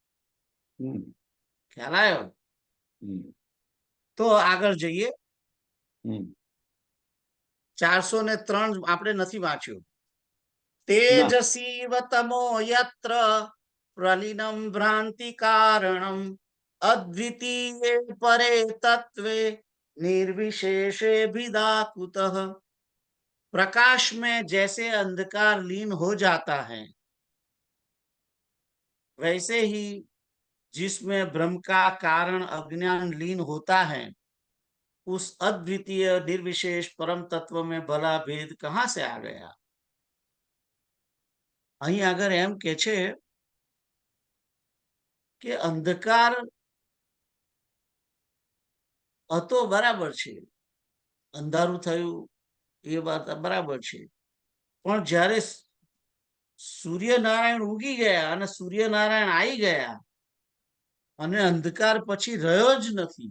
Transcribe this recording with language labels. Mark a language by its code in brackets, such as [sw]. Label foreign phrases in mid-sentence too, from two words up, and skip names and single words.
[gu] ખ્યાલ આવ્યો? તો આગળ જઈએ. 403 આપણે નથી વાંચ્યું. [sa] તેજસી તમો યત્ર પ્રલિનમ ભ્રાંતિ કારણમ અદ્વિતીય પરે તત્વે निर्विशेषे भिदाकुतः. [hi] प्रकाश में जैसे अंधकार लीन हो जाता है, वैसे ही जिसमें ब्रह्म का कारण अज्ञान लीन होता है, उस अद्वितीय निर्विशेष परम तत्व में भला भेद कहां से आ गया. [gu] અહીં આગળ એમ કે છે કે અંધકાર હતો બરાબર છે, અંધારું થયું એ વાત બરાબર છે, પણ જ્યારે સૂર્યનારાયણ ઉગી ગયા અને સૂર્યનારાયણ આવી ગયા અને અંધકાર પછી રહ્યો જ નથી.